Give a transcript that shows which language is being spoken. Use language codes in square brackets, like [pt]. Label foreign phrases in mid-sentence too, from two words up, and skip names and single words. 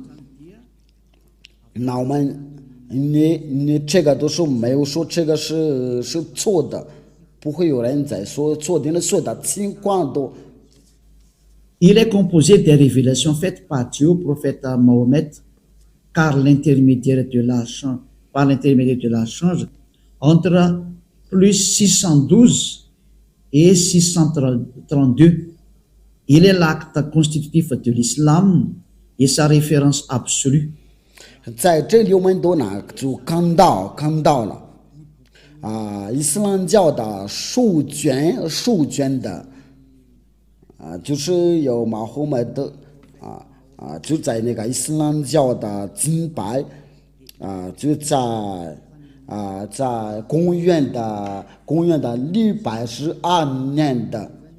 [zh] 那我们你这个都是没有说这个是错的，不会有人在说错的，所有的情况都。 [fr] Il est composé des révélations faites par Dieu au prophète Mohammed par l'intermédiaire de l'archange entre plus 612 et 632. Il est l'acte constitutif de l'islam et sa référence absolue. [zh] 在这里我们都就看到了伊斯兰教的书卷的就是有马后麦德就在那个伊斯兰教的敬拜就在公元的612年的。